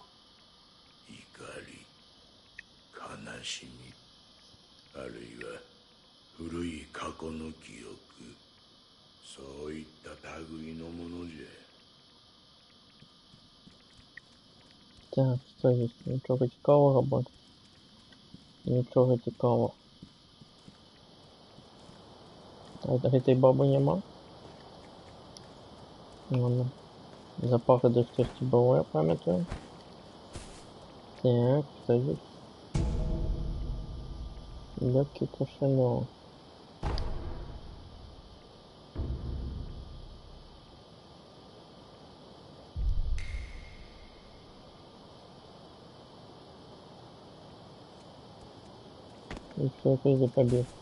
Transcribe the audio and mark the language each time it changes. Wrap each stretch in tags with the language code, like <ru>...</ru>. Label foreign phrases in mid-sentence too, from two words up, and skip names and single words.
<ja>怒り、悲しみ、あるいは古い過去の記憶、そういった類のものじゃ。</ja> <ru>Так, что здесь? Ничего цікавого больше.</ru> <uk>Нічого цікавого.</uk> <ru>А этой бабы нема? Ладно. Запахи дождевки было, я памятаю. Так, что здесь? Легкий кошелек. И все это из-за побед.</ru>